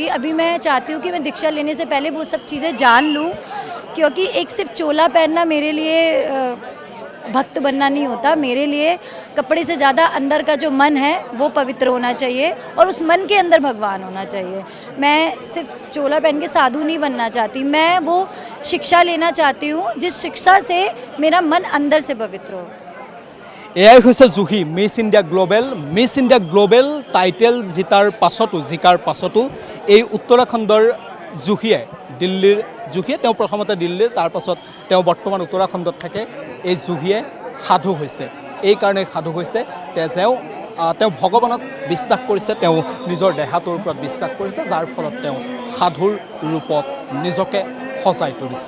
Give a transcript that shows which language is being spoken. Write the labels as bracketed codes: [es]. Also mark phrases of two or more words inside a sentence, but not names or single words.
[hi] अभी मैं चाहती हूँ कि मैं दीक्षा लेने से पहले वो सब चीज़ें जान लूँ, क्योंकि एक सिर्फ चोला पहनना मेरे लिए भक्त बनना नहीं होता। मेरे लिए कपड़े से ज़्यादा अंदर का जो मन है वो पवित्र होना चाहिए, और उस मन के अंदर भगवान होना चाहिए। मैं सिर्फ चोला पहन के साधु नहीं बनना चाहती, मैं वो शिक्षा लेना चाहती हूँ जिस शिक्षा से मेरा मन अंदर से पवित्र हो। [as] এয়াই হৈছে জুহি মিছ ইণ্ডিয়া গ্লোবেল টাইটেল জিকাৰ পাছতো এই উত্তৰাখণ্ডৰ জুহিয়ে তেওঁ প্ৰথমতে দিল্লীৰ, তাৰপাছত তেওঁ বৰ্তমান উত্তৰাখণ্ডত থাকে। এই জুহিয়ে সাধু হৈছে, এই কাৰণে সাধু হৈছে তেওঁ ভগৱানক বিশ্বাস কৰিছে, তেওঁ নিজৰ দেহাটোৰ ওপৰত বিশ্বাস কৰিছে, যাৰ ফলত তেওঁ সাধুৰ ৰূপত নিজকে সজাই তুলিছে।